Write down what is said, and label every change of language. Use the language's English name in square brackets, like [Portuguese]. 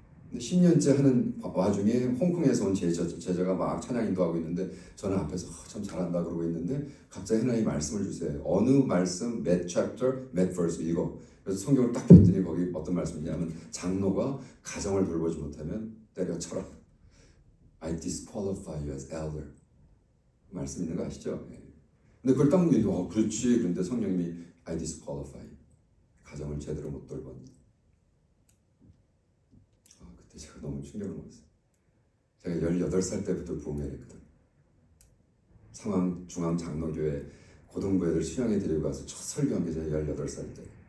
[Korean] 근데 10년째 하는 와중에 홍콩에서 온 제자가 막 찬양 인도하고 있는데 저는 앞에서 참 잘한다 그러고 있는데 갑자기 하나님 말씀을 주세요. 어느 말씀, 몇 chapter, 몇 verse 읽어. 그래서 성경을 딱 폈더니 거기 어떤 말씀이냐면 장로가 가정을 돌보지 못하면 때려쳐라. [English] I disqualify you as elder. [Korean] 말씀 있는 거 아시죠? 근데 그걸 딱 보는데 그렇지. 그런데 성령님이 [English] I disqualify. [Korean] 가정을 제대로 못 돌봤니. 그때 제가 너무 충격을 먹었어요. 제가 18살 때부터 부흥회를 했거든. 상황중앙장로교회 고등부 애들 수양회 데리고 가서 첫 설교한 게 제가 18살 때.